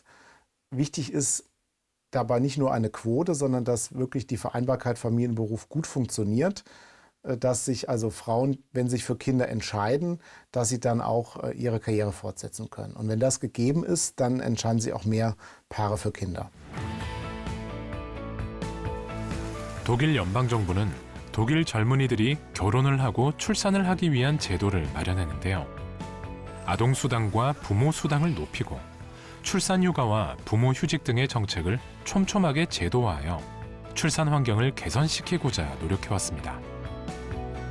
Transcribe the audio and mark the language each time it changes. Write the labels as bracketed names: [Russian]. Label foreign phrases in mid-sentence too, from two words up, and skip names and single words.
[German] Wichtig ist dabei nicht nur eine Quote, sondern dass wirklich die Vereinbarkeit Familie und Beruf gut funktioniert, dass sich also Frauen, wenn sie sich für Kinder entscheiden, dass sie dann auch ihre Karriere fortsetzen können. Und wenn das gegeben ist, dann entscheiden sich auch mehr Paare für Kinder. [Korean] 독일 연방정부는 독일 젊은이들이 결혼을 하고 출산을 하기 위한 제도를 마련했는데요. 아동수당과 부모수당을 높이고 출산휴가와 부모휴직 등의 정책을 촘촘하게 제도화하여 출산 환경을 개선시키고자 노력해왔습니다.